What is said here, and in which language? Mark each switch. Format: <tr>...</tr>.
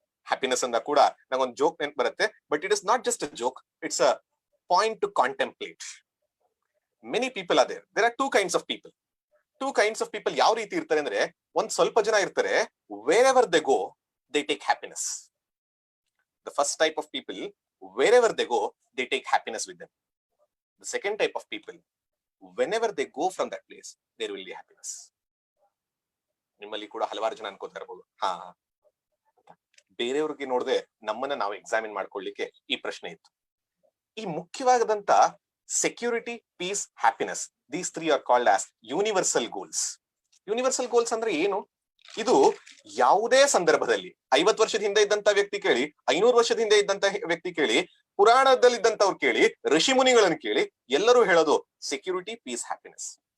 <kn>Happiness ಅಂದ ಕೂಡ ನಂಗೊಂದು ಜೋಕ್ ನೆನಪು ಬರುತ್ತೆ,</kn> <en>But it is not just a joke, it's a point to contemplate. Many people are there. There are two kinds of people. Two kinds of people</en> <kn>ಯಾವ ರೀತಿ ಇರ್ತಾರೆ ಅಂದ್ರೆ, ಒಂದ್ ಸ್ವಲ್ಪ ಜನ ಇರ್ತಾರೆ,</kn> <en>Where they go they take happiness. The first type of people, wherever they go, they take happiness with them. The second type of people, whenever they go from that place, there will be happiness.</en> <kn>ನಿಮ್ಮಲ್ಲಿ ಕೂಡ ಹಲವಾರು ಜನ ಅನ್ಕೋತಾ ಇರಬಹುದು, ಬೇರೆಯವ್ರಿಗೆ ನೋಡದೆ ನಮ್ಮನ್ನ ನಾವು examine ಮಾಡ್ಕೊಳ್ಳಿಕ್ಕೆ ಈ ಪ್ರಶ್ನೆ ಇತ್ತು. ಈ ಮುಖ್ಯವಾದಂತ</kn> <en>Security, peace, happiness, these three are called as universal goals.</en> <kn>Universal goals ಅಂದ್ರೆ ಏನು? ಇದು ಯಾವುದೇ ಸಂದರ್ಭದಲ್ಲಿ 50 ವರ್ಷದ ಹಿಂದೆ ಇದ್ದಂತ ವ್ಯಕ್ತಿ ಕೇಳಿ, 500 ವರ್ಷದ ಹಿಂದೆ ಇದ್ದಂತ ವ್ಯಕ್ತಿ ಕೇಳಿ, ಪುರಾಣದಲ್ಲಿ ಇದ್ದಂತವ್ರು ಕೇಳಿ, ಋಷಿ ಮುನಿಗಳನ್ನು ಕೇಳಿ, ಎಲ್ಲರೂ ಹೇಳೋದು ಸೆಕ್ಯೂರಿಟಿ, ಪೀಸ್, ಹ್ಯಾಪಿನೆಸ್.</kn>